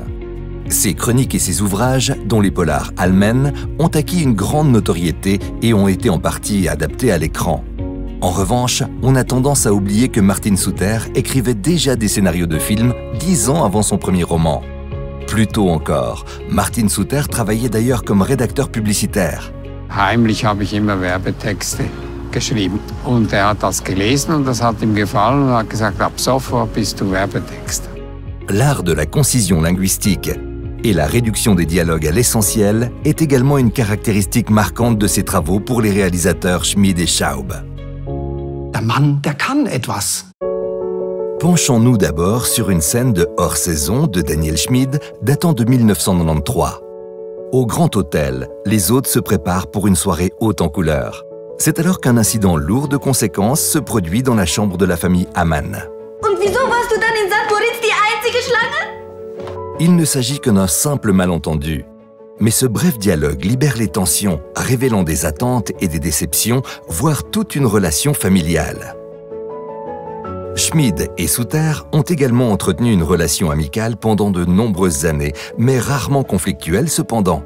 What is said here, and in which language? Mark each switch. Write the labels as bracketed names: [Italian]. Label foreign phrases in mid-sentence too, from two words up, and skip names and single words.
[French] Ses chroniques et ses ouvrages, dont les polars Almen, ont acquis une grande notoriété et ont été en partie adaptés à l'écran. En revanche, on a tendance à oublier que Martin Suter écrivait déjà des scénarios de films 10 ans avant son premier roman. Plus tôt encore, Martin Suter travaillait d'ailleurs comme rédacteur publicitaire. [German] Heimlich habe ich immer Werbetexte geschrieben. Und hat das gelesen und das hat ihm gefallen und hat gesagt, ab sofort bist du Werbetexter. [French] L'art de la concision linguistique et la réduction des dialogues à l'essentiel est également une caractéristique marquante de ses travaux pour les réalisateurs Schmid et Schaub. [German] Der Mann, der kann etwas. [French] Penchons-nous d'abord sur une scène de hors-saison de Daniel Schmid datant de 1993. Au Grand Hôtel, les hôtes se préparent pour une soirée haute en couleurs. C'est alors qu'un incident lourd de conséquences se produit dans la chambre de la famille Hamann. [German] Und wieso warst du dann in St. Moritz die einzige Schlange? [French] Il ne s'agit que d'un simple malentendu. Mais ce bref dialogue libère les tensions, révélant des attentes et des déceptions, voire toute une relation familiale. Schmid et Suter ont également entretenu une relation amicale pendant de nombreuses années, mais rarement conflictuelle cependant.